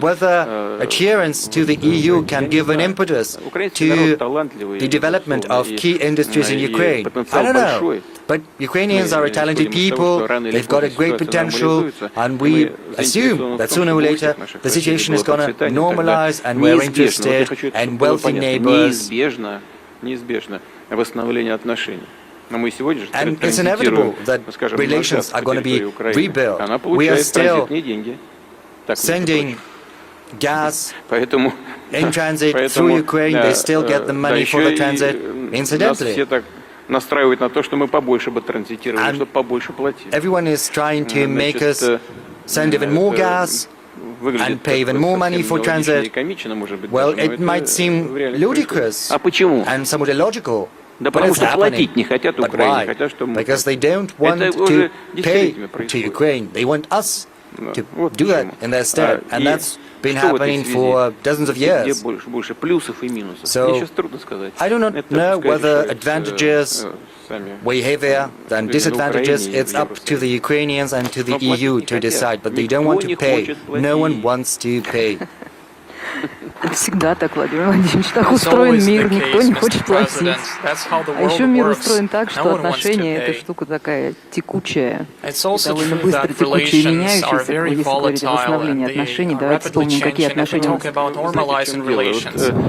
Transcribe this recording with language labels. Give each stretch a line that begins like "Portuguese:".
English: whether adherence to the EU can give an impetus to the development of key industries in Ukraine. I don't know. But Ukrainians are a talented people, they've got a great potential, and we assume that sooner or later the situation is going to normalize, and we're interested in wealthy neighbors.
Russian: Неизбежно восстановление отношений. Но мы сегодня же
English: And it's inevitable that relations are going to be rebuilt. We are still sending gas in transit through Ukraine. They still get the money for the transit. Incidentally,
Russian: настраивает на то, что мы побольше бы транзитировали, чтобы побольше платили.
English: Everyone is trying to make us send even more gas and pay even more money for transit. Well, it might seem ludicrous and somewhat illogical.
Russian: Да потому что платить не хотят Украине, хотят, что мы...
English: Because they don't want to pay to Ukraine. They want us to do that in their stead. And that's been happening for dozens of years. So, I do not know whether advantages weigh heavier than disadvantages. It's up to the Ukrainians and to the EU to decide. But they don't want to pay. No one wants to pay.
Russian: Всегда так, Владимир Владимирович. Так устроен мир, никто не хочет платить. А еще мир устроен так, что отношения — это штука такая текучая, довольно быстро текучая и меняющаяся. Если говорить о восстановлении отношений, давайте вспомним, какие отношения у нас.